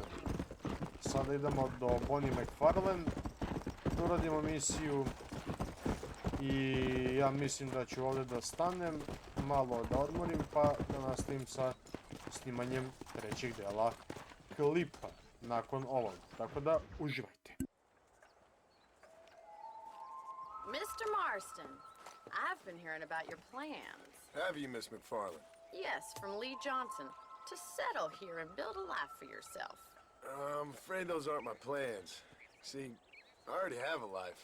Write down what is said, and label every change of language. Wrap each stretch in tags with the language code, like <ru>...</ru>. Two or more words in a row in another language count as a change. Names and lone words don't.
<sr>Sada idemo do Bonnie MacFarlane. Da uradimo misiju. I ja mislim da ću ovdje da stanem, malo da odmorim, pa da nastavim sa snimanjem trećeg dela klipa nakon ovog. Tako da uživajte.</sr> <en>Mr. Marston, I've been hearing about your plans. Have you, Miss MacFarlane? Yes, from Lee Johnson, to settle here and build a life for yourself. I'm afraid those aren't my plans. See, I already have a life.</en>